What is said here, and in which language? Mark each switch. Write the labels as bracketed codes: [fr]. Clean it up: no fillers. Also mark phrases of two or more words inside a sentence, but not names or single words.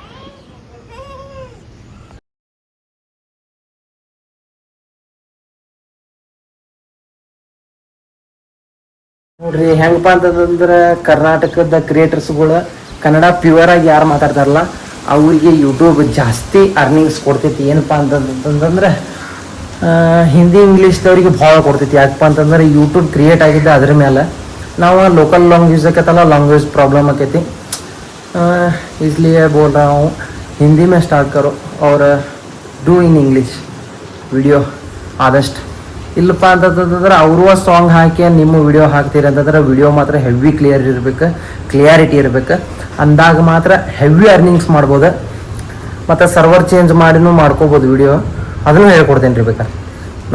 [kn] ನೋಡ್ರಿ ಹೆಂಗಪ್ಪ ಅಂತಂದ್ರೆ ಕರ್ನಾಟಕದ ಕ್ರಿಯೇಟರ್ಸ್ಗಳು ಕನ್ನಡ ಪ್ಯೂರ್ ಆಗಿ ಯಾರು ಮಾತಾಡ್ತಾರಲ್ಲ ಅವ್ರಿಗೆ ಯೂಟ್ಯೂಬ್ ಜಾಸ್ತಿ ಅರ್ನಿಂಗ್ಸ್ ಕೊಡ್ತೈತಿ. ಏನಪ್ಪ ಅಂತಂದ್ರೆ ಹಿಂದಿ ಇಂಗ್ಲೀಷ್ದವ್ರಿಗೆ ಭಾಳ ಕೊಡ್ತೈತಿ. ಯಾಕಪ್ಪ ಅಂತಂದ್ರೆ ಯೂಟ್ಯೂಬ್ ಕ್ರಿಯೇಟ್ ಆಗಿದ್ದ ಅದ್ರ ಮೇಲೆ. ನಾವು [en] local language [kn] ಆಕೈತಲ್ಲ, [en] language problem [kn] ಆಕೈತಿ. [hi] इसलिए बोल रहा हूँ हिंदी में स्टार्ट करो और [en] do in English [kn] ವಿಡಿಯೋ ಆದಷ್ಟು. ಇಲ್ಲಪ್ಪ ಅಂತಂದ್ರೆ ಅವರು ಸಾಂಗ್ ಹಾಕಿ ನಿಮ್ಮ ವಿಡಿಯೋ ಹಾಕ್ತೀರಿ ಅಂತಂದ್ರೆ ವಿಡಿಯೋ ಮಾತ್ರ [en] heavy clarity [kn] ಇರ್ಬೇಕು. ಅಂದಾಗ ಮಾತ್ರ [en] heavy earnings [kn] ಮಾಡ್ಬೋದು. ಮತ್ತು [en] server change [kn] ಮಾಡಿನೂ ಮಾಡ್ಕೋಬೋದು ವಿಡಿಯೋ. ಅದನ್ನು ಹೇಳ್ಕೊಡ್ತೇನೆ ರೀ ಬೇಕಾದ್ರೆ.